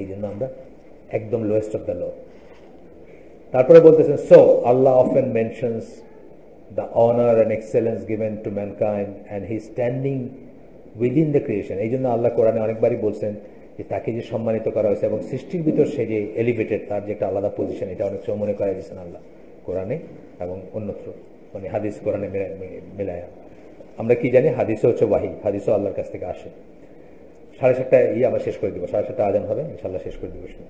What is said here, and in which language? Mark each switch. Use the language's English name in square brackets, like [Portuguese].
[Bangla] এই জন্য আমরা একদম [English] Lowest of the low. [Bangla] তারপরে বলতেছেন, [English] So Allah often mentions the honor and excellence given to mankind and he standing within the creation. [Bangla] এই জন্য আল্লাহ কোরআনে অনেকবারই বলছেন যে তাকে যে সম্মানিত করা হয়েছে এবং সৃষ্টির ভিতর সে যে এলিভেটেড, তার যে একটা আলাদা পজিশন, এটা অনেক সময় মনে করাই দিয়েছেন আল্লাহ কোরআনে এবং অন্যত্র, মানে হাদিস কোরআনে মেলায়া। আমরা কি জানি, হাদিসও হচ্ছে ওয়াহি, হাদিসও আল্লাহর কাছ থেকে আসে। 7:30 আবার শেষ করে দিব, 7:30 আজান হবে, ইনশাল্লাহ শেষ করে দিব।